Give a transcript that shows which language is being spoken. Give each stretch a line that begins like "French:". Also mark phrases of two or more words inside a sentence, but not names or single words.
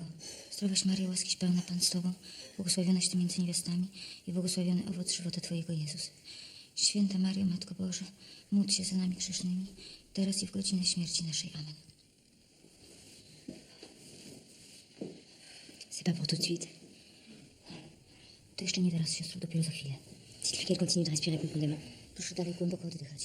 Polish: Zdrowaś Maryjo, łaskiś pełna Pan z Tobą, błogosławionaś Ty między niewiastami i błogosławiony owoc żywota Twojego, Jezus. Święta Maryjo, Matko Boża, módl się za nami grzesznymi, teraz i w godzinę śmierci naszej. Amen.
French: C'est pas pour tout de suite.
Polish: To jeszcze nie teraz, siostro, dopiero za chwilę.
French: Dites-lui qu'elle continue de respirer profondément.
Polish: Proszę dalej głęboko oddychać.